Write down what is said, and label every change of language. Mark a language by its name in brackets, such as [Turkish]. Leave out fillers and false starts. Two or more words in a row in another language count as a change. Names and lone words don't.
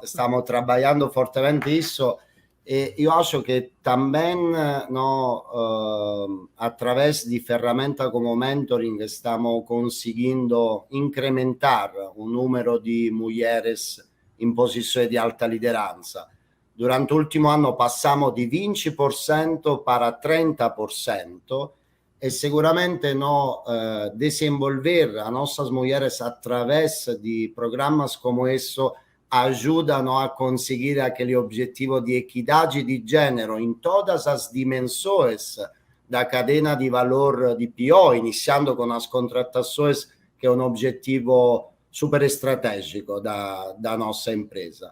[Portuguese] Estamos trabalhando fortemente isso. E eu acho que também, através de ferramentas como mentoring, estamos conseguindo incrementar o número de mulheres em posições de alta liderança. [Italian] Durante l'ultimo anno [Portuguese] passamos di 20% para 30% e sicuramente desenvolver a nossas mulheres através de programas como isso ajudam a conseguir aquele objetivo de equidade de gênero em todas as dimensões da cadeia de valor de PO, iniciando com as contratações, que é um objetivo super estratégico da nossa empresa.